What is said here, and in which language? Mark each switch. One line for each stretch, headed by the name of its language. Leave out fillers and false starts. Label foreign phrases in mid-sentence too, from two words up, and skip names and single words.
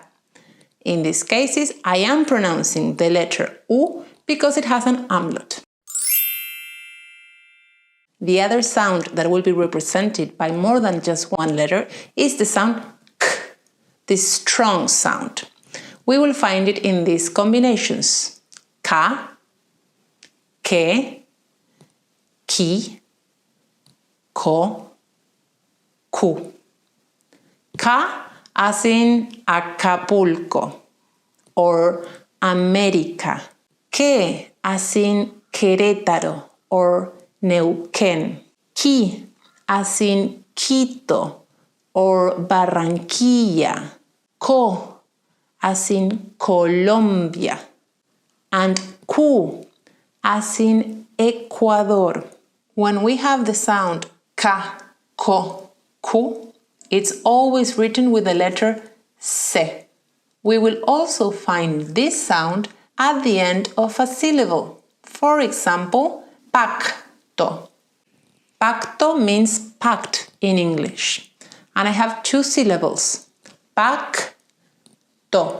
English: In these cases, I am pronouncing the letter U because it has an umlaut. The other sound that will be represented by more than just one letter is the sound K, this strong sound. We will find it in these combinations. Ka, ke, ki, ko, ku. Ka as in Acapulco or America. Ke as in Querétaro or Neuquén. Ki as in Quito or Barranquilla. Ko as in Colombia. And ku as in Ecuador. When we have the sound ka, ko, ku, it's always written with the letter se. We will also find this sound at the end of a syllable. For example, pacto. Pacto means pact in English. And I have two syllables.